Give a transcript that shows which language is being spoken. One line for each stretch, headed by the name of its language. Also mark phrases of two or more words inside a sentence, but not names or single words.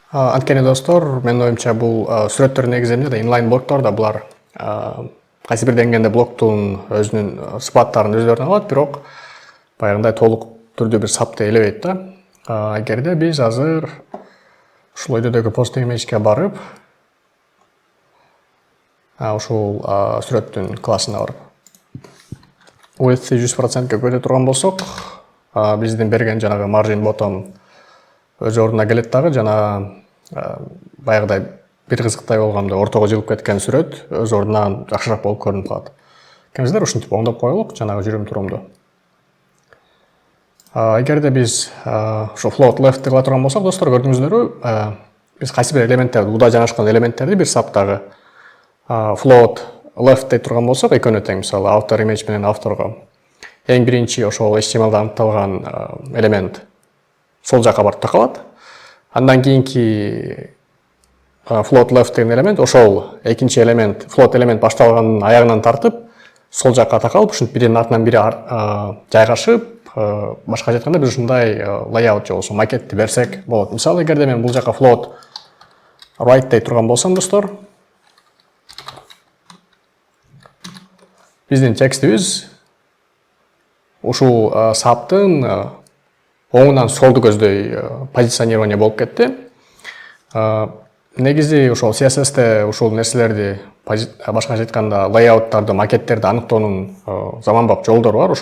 Kyrgyz: Анткени достор, менин оюмча бул сүрөттөр негизинде да inline блоктор да булар кайсы бир деңгээлде блоктун өзүнүн сыпаттарын өздөрүнө алат, бирок баягындай толук түрдүү бир сапты элебейт да. Эгерде биз азыр ушул өйдөдөгү
English: posting image'ке
Kyrgyz: барып, ушул сүрөттүн классына барып width 100%ке көтөрө турган болсок, биздин берген жанагы
English: margin bottom
Kyrgyz: өз ордуна келет дагы, жана баягыдай бир кызыктай болгондо ортого жылып кеткен сүрөт өз ордунан жакшыраак болуп көрүнүп калат. Келиңиздер ушинтип оңдоп коелук жанагы жүрүм турумду. Эгерде биз ушу
English: float left
Kyrgyz: кыла турган болсок, достор, көрдүңүздөрбү, биз кайсы бир элементтерди, уда жанашкан элементтерди бир саптагы
English: float left
Kyrgyz: дей турган болсок, экөөнө тең, мисалы
English: author image
Kyrgyz: менен авторго эң биринчи ошол HTML-да аныкталган элемент сол жака барып такалат. Андан кийинки
English: float left
Kyrgyz: деген элемент ошол экинчи элемент, float элемент башталганын аягынан тартып, сол жака такалып, ушинтип биринин артынан бири жайгашып, башка айтканда биз ушундай layout же болбосо макетти берсек болот. Мисалы, эгерде мен бул жака
English: float right
Kyrgyz: дей турган болсом, достор, биздин текстибиз ушул саптын оңунан солду көздөй позиционирование болуп кетти. Негизи ушул CSS'те ушул нерселерди, башкача айтканда лейауттарды, макеттерди аныктоонун заманбап жолдору бар.